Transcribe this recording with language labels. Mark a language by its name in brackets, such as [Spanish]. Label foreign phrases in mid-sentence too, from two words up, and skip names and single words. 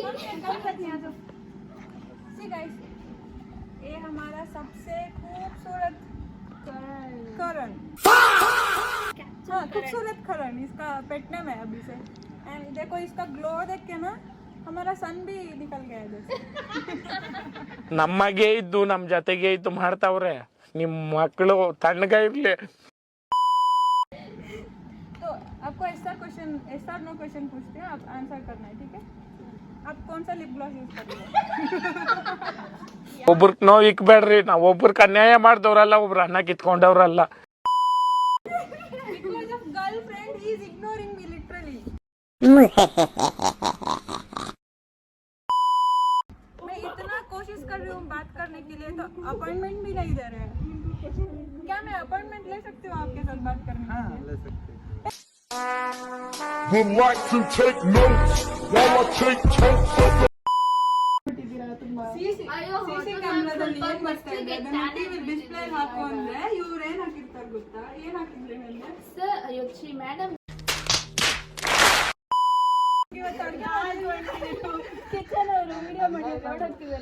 [English] see guys, [Hindi] ये हमारा सबसे खूबसूरत करण, हाँ खूबसूरत करण, इसका [English] pet name [Hindi] है अभी से। एंड देखो इसका ग्लो देख के ना हमारा सन भी निकल गया जैसे। [Kannada] ನಮಗೆ ಇದ್ದು ನಮ್ಮ ಜೊತೆಗೆ ಇದ್ದು ಮಾಡ್ತಾವ್ರೆ ನಿಮ್ಮ ಮಕ್ಕಳು ತಣ್ಣಗ ಇರ್ಲಿ. [Hindi] तो आपको ऐसा क्वेश्चन, ऐसा [English] no question [Hindi] पूछते हैं, आप आंसर करना है, ठीक है? आप कौन सा [English] lip gloss use [Hindi] करते हो? [Kannada] ಒಬ್ರಿಗೆ ನೋವು ಇಕ್ಬೇಡ್ರಿ, ನಾವು ಒಬ್ರಿಗೆ ಅನ್ಯಾಯ ಮಾಡಿದವ್ರಲ್ಲ, ಒಬ್ರು ಅನ್ನ ಕಿತ್ಕೊಂಡವ್ರಲ್ಲ. [English] Because of girlfriend, he is ignoring me literally. [Hindi] मैं इतना कोशिश कर रही हूँ बात करने के लिए, तो अपॉइंटमेंट भी नहीं दे रहे हैं। क्या मैं अपॉइंटमेंट ले सकती हूँ आपके साथ बात करने के लिए? ले सकते हैं। [English] Would like to take notes while I take totes of the [Kannada] ಸಿಸಿ ಕ್ಯಾಮ್ರಾದಲ್ಲಿ ಏನ್ ಬರ್ತಾ ಇದೆ ಅದನ್ನ [English] TV display [Kannada] ಹಾಕು ಅಂದ್ರೆ ಇವ್ರು ಏನ್ ಹಾಕಿರ್ತಾರೆ ಗೊತ್ತಾ? ಏನ್ ಹಾಕಿದ್ರೆ ನನಗೆ ಸರ್ ಅಯ್ಯೋ ಛೀ ಮೇಡಮ್ ಕಿಚನ್ ಅವರು ವಿಡಿಯೋ ಮಾಡಿ ಓಡೋಗ್ತಿದ್ದಾರೆ.